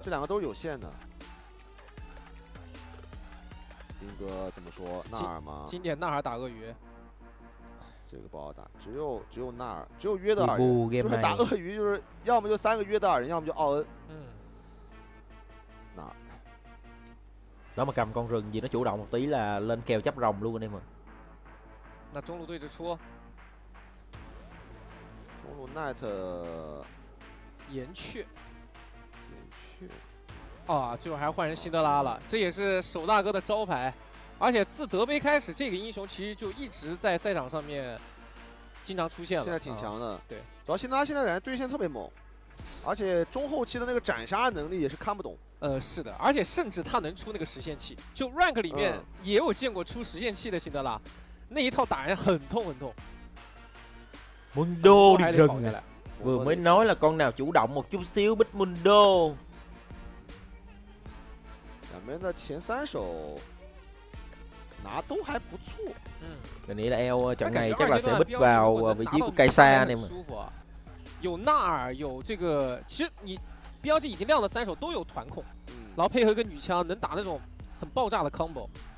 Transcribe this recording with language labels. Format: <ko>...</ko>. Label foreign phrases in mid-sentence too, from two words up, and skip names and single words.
<zh>这2个都是有限的。兵哥怎么说？纳尔吗？经典纳尔打鳄鱼。这个不好打，只有纳尔，只有约德尔人，就是打鳄鱼，就是要么就3个约德尔人，要么就奥恩。纳尔。</zh> <vi>Đó mà cầm con rừng gì nó chủ động một tí là lên kèo chấp rồng luôn anh em ạ.</vi> <zh>那中路对着出。中路 Night 岩雀。啊，最后还换成辛德拉了，这也是手大哥的招牌。而且自德杯开始，这个英雄其实就一直在赛场上面经常出现了。现在挺强的，对。主要辛德拉现在感觉对线特别猛，而且中后期的那个斩杀能力也是看不懂。是的，而且甚至他能出那个实现器，就 rank 里面也有见过出实现器的辛德拉，那一套打人很痛很痛。</zh> <vi>Mundo đi rừng à. Vừa mới nói là con nào chủ động một chút xíu, Bích Mundo.</vi> <zh>两边的前3手拿都还不错。</zh> <vi>Mình nghĩ là EO trận này chắc là sẽ Bích vào vị trí của cây xa anh em.</vi> <zh>有纳尔，有这个，其实你 BLG 已经亮了3手都有团控，然后配合一个女枪，能打那种很爆炸的 combo。</zh>